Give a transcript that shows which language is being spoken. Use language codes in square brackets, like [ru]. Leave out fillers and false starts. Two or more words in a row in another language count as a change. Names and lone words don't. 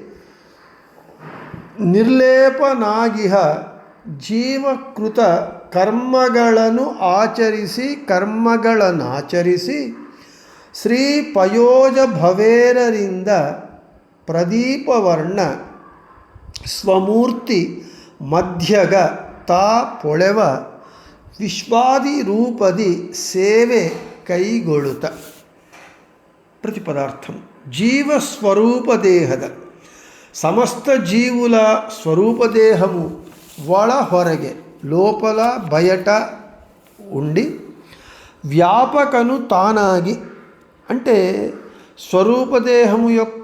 [kn] ನಿರ್ಲೇಪನಾಗಿಹ ಜೀವಕೃತ ಕರ್ಮಗಳನ್ನು ಆಚರಿಸಿ ಶ್ರೀ ಪಯೋಜ ಭವೇರರಿಂದ ಪ್ರದೀಪವರ್ಣ ಸ್ವಮೂರ್ತಿ ಮಧ್ಯಗ ತಾ ಪೊಳೆವ ವಿಶ್ವಾದಿ ರೂಪದಿ ಸೇವೆ ಕೈಗೊಳ್ಳುತ್ತ. [te] ప్రతిపదార్థం. జీవస్వరూప దేహద సమస్త జీవుల స్వరూపదేహము [kn] ಒಳ ಹೊರಗೆ [te] లోపల బయట ఉండి వ్యాపకను తానాగి అంటే స్వరూపదేహము యొక్క